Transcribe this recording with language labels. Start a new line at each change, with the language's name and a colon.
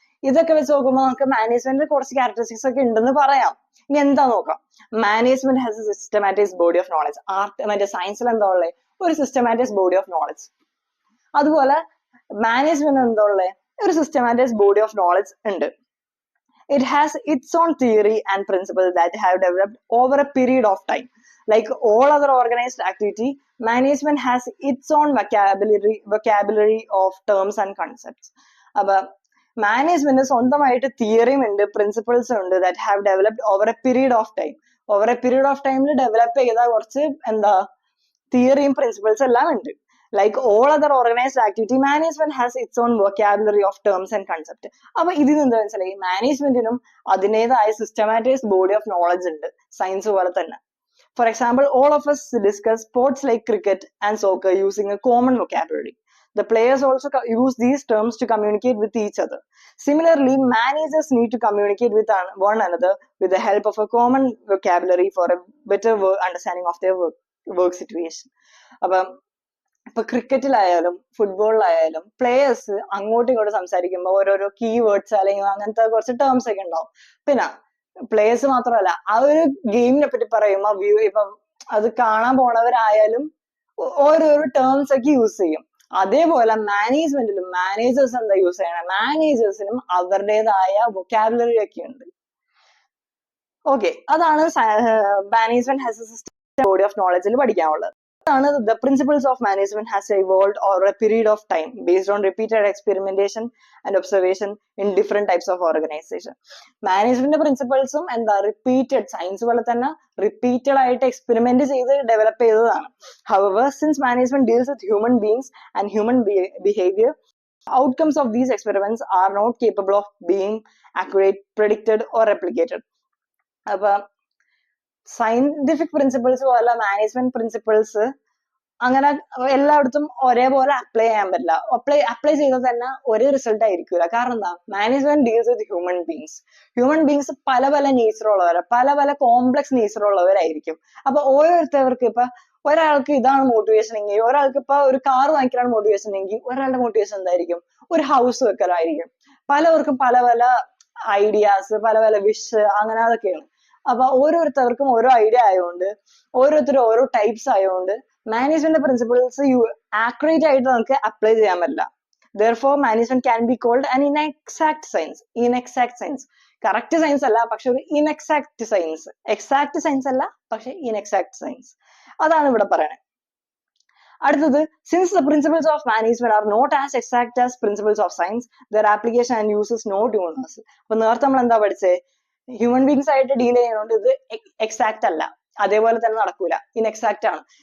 Malayalam: ഇതൊക്കെ വെച്ച് നോക്കുമ്പോൾ നമുക്ക് മാനേജ്മെന്റിൽ കുറച്ച് ക്യാരക്ടറിസ്റ്റിക്സ് ഒക്കെ ഉണ്ടെന്ന് പറയാം. ഇനി എന്താ നോക്കാം.
English: Management has a systematic body of knowledge.
Malayalam: മറ്റേ സയൻസിൽ എന്താ ഉള്ളത്? ഒരു സിസ്റ്റമാറ്റിക് ബോഡി ഓഫ് നോളജ്. അതുപോലെ മാനേജ്മെന്റ് എന്താ ഉള്ളത്? ഒരു സിസ്റ്റമാറ്റിക് ബോഡി ഓഫ് നോളജ് ഉണ്ട്.
English: It has its own theory and principles that have developed over a period of time. Like all other organized activity, management has its own vocabulary of terms and concepts.
Malayalam: അപ്പൊ management സ്വന്തമായിട്ട് തിയറിയും ഉണ്ട്, പ്രിൻസിപ്പിൾസും ഉണ്ട്,
English: That have developed over a period of time.
Malayalam: Over A period of ടൈമിൽ develop ചെയ്ത കുറച്ച് തിയറിയും പ്രിൻസിപ്പിൾസും എല്ലാം ഉണ്ട്.
English: Like all other organized activity, management has its own vocabulary of terms and concept.
Malayalam: അപ്പൊ ഇതിന് എന്താ മനസ്സിലായി? മാനേജ്മെന്റിനും അതിൻ്റെതായ സിസ്റ്റമാറ്റിക് ബോഡി ഓഫ് നോളജ് ഉണ്ട്, സയൻസ് പോലെ തന്നെ.
English: For example, all of us discuss sports like cricket and soccer using a common vocabulary. The players also use these terms to communicate with each other. Similarly, managers need to communicate with one another with the help of a common vocabulary for a better understanding of their work situation.
Malayalam: അപ്പം ഇപ്പൊ ക്രിക്കറ്റിലായാലും ഫുട്ബോളിലായാലും players അങ്ങോട്ടും ഇങ്ങോട്ടും സംസാരിക്കുമ്പോൾ ഓരോരോ keywords അല്ലെങ്കിൽ അങ്ങനത്തെ കുറച്ച് terms ഒക്കെ ഉണ്ടാവും. പിന്നെ പ്ലേയേഴ്സ് മാത്രമല്ല, ആ ഒരു ഗെയിമിനെ പറ്റി പറയുമ്പോൾ ഇപ്പം അത് കാണാൻ പോണവരായാലും ഓരോരോ ടേംസ് ഒക്കെ യൂസ് ചെയ്യും. അതേപോലെ മാനേജ്മെന്റിലും മാനേജേഴ്സ് എന്താ യൂസ് ചെയ്യണം? മാനേജേഴ്സിനും അവരുടേതായ വൊക്കാബുലറി ഒക്കെ ഉണ്ട്. ഓക്കെ, അതാണ്
English: management has a system body of നോളജിൽ
Malayalam: പഠിക്കാനുള്ളത്.
English: The principles of management has evolved over a period of time based on repeated experimentation and observation in different types of organization. Management principles repeated science
Malayalam: പോലെ തന്നെ repeated ആയിട്ട് experiment ചെയ്ത് develop ചെയ്തതാണ്.
English: However, since management deals with human beings and human behavior, outcomes of these experiments are not capable of being accurate, predicted or replicated.
Malayalam: അപ്പൊ scientific principles പോലെ management principles അങ്ങനെ എല്ലായിടത്തും ഒരേപോലെ അപ്ലൈ ചെയ്യാൻ പറ്റില്ല. അപ്ലൈ ചെയ്താൽ തന്നെ ഒരേ റിസൾട്ട് ആയിരിക്കില്ല. കാരണം എന്താ?
English: management deals with human beings
Malayalam: പല പല നേച്ചറുള്ളവർ, പല പല കോംപ്ലക്സ് നേച്ചറുള്ളവരായിരിക്കും. അപ്പൊ ഓരോരുത്തർക്ക് ഇപ്പൊ ഒരാൾക്ക് ഇതാണ് മോട്ടിവേഷൻ എങ്കിൽ, ഒരാൾക്ക് ഇപ്പൊ ഒരു കാർ വാങ്ങിക്കാനാണ് മോട്ടിവേഷൻ എങ്കിൽ ഒരാളുടെ മോട്ടിവേഷൻ എന്തായിരിക്കും? ഒരു ഹൗസ് വെക്കലായിരിക്കും. പലവർക്കും പല പല ഐഡിയാസ്, പല പല വിഷ്, അങ്ങനെ അതൊക്കെയാണ്. അപ്പൊ ഓരോരുത്തർക്കും ഓരോ ഐഡിയ ആയതുകൊണ്ട്, ഓരോരുത്തരും ഓരോ ടൈപ്സ് ആയതുകൊണ്ട് മാനേജ്മെന്റ് പ്രിൻസിപ്പിൾസ് ആക്യുറേറ്റ് ആയിട്ട് നമുക്ക് അപ്ലൈ ചെയ്യാൻ പറ്റില്ല.
English: Therefore, management can be called an inexact science.
Malayalam: Correct science അല്ല, പക്ഷെ ഒരു ഇൻഎക്സാക്ട് സയൻസ്. എക്സാക്ട് സയൻസ് അല്ല, പക്ഷെ ഇൻഎക്സാക്ട് സയൻസ്. അതാണ് ഇവിടെ പറയണത്. അടുത്തത്,
English: Since the principles of management are not as exact as principles of science, their application and use is not universal.
Malayalam: അപ്പൊ നേരത്തെ നമ്മൾ എന്താ പഠിച്ചേ? ഹ്യൂമൻ ബീങ്സ് ആയിട്ട് ഡീൽ ചെയ്യുന്നതുകൊണ്ട് ഇത് എക്സാക്ട് അല്ല, അതേപോലെ തന്നെ നടക്കൂല, ഇൻഎക്സാക്ട് ആണ്.